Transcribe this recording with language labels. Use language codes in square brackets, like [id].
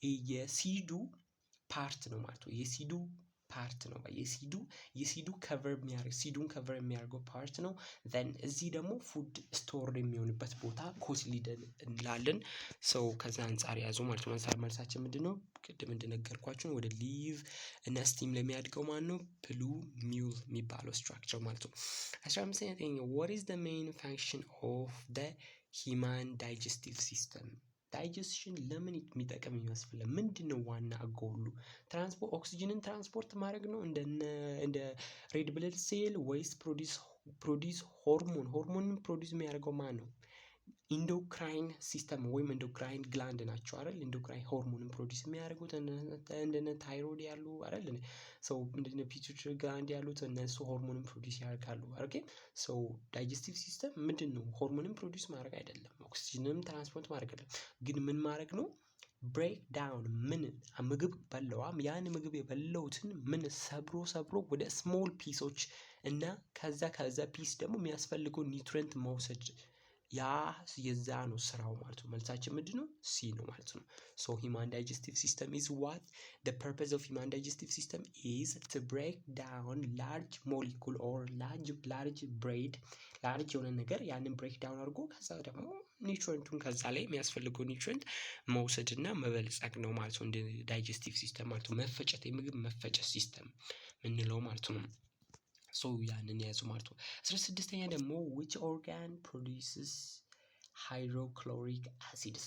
[am] የሲዱ ፓርት ነው ማለት ነው። የሲዱ ፓርት ነው። የሲዱ ከቨር የሚያደርግ ሲዱን ከቨር የሚያደርገው ፓርት ነው። ዘን እዚህ ደግሞ ፉድ ስቶር የሚሆንበት ቦታ ኮት ሊደን እንላለን። ከዛ አንፃር ያዙ ማለት ነው። መልሳችን ምንድነው? ቅድም እንደነገርኳችሁ ወደ ሊቭ እና ስቲም ለሚያድገው ማን ነው? ፕሉሚዩል የሚባለው ስትራክቸር ማለት ነው። [en] 15ኛ what is the main function of the human digestive system? [am] ዳይጀስሽን ለምን የሚጠቅም ይመስላል? ምንድነው ዋና ጎሉ? ኦክሲጅንን ትራንስፖርት ማድረግ ነው እንደ ሬድ ብለድ ሴል ወይስ ፕሮዲስ ሆርሞንን ፕሮዲስ የሚያደርገው ማን ነው? ኢንዶክራይን ሲስተም ወይም ኢንዶክራይን ግላንድ ናቸው አይደል? ኢንዶክራይን ሆርሞንን ፕሮዲስ የሚያደርጉት እንደነ ታይሮይድ ያሉ አይደል? እንደነ ፒቱይተሪ ግላንድ ያሉት እነሱ ሆርሞንን ፕሮዲስ ያደርጋሉ። ዳይጀስቲቭ ሲስተም ምንድነው? ሆርሞንን ፕሮዲስ ማድረግ አይደለም፣ ኦክሲጅንም ትራንስፖርት ማድረግ አይደለም። ግን ምን ማድረግ ነው? ብሬክ ዳውን ምግብ በላዋም ያን ምግብ የበላውትን ሰብሮ ወደ ስሞል ፒሶች እና ከዛ ፒስ ደግሞ የሚያስፈልገው ኒውትሪየንት መውሰድ የዛ ነው ስራው ማለት ነው። መልሳችን ምንድነው? ሲ ነው ማለት ነው። [en] human digestive system is what? The purpose of human digestive system is to break down large molecule or large braid large [am] የሆነ ነገር ያንን ብሬክ ዳውን አድርጎ ከዛ ደግሞ ኒውትሪየንቱን ከዛ ላይ የሚያስፈልገው ኒውትሪየንት መውሰድ እና መበልጸግ ነው ማለት ነው። እንደ ዳይጀስቲቭ ሲስተም ማለት ነው። የምግብ መፈጨት ሲስተም ምንለው ማለት ነው። ያንን ያዙ ማለት ነው። 16ኛ ደግሞ [en] which organ produces hydrochloric acid?